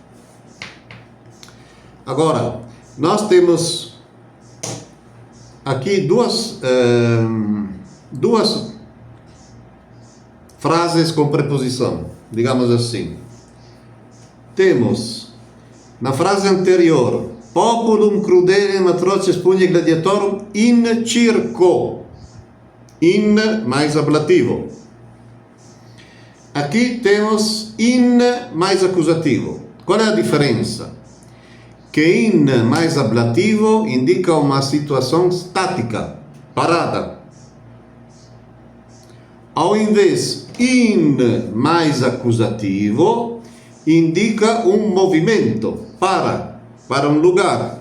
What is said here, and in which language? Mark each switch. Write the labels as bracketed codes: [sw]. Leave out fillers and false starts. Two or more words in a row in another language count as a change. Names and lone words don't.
[pt] Agora, nós temos aqui duas frases com preposição, digamos assim. Temos, na frase anterior, [la] populum crudelem atroces pugne gladiatorum in circo. [pt] In mais ablativo. Aqui temos in mais acusativo. Qual é a diferença? Que in mais ablativo indica uma situação estática, parada. Ao invés, in mais acusativo indica um movimento, para um lugar.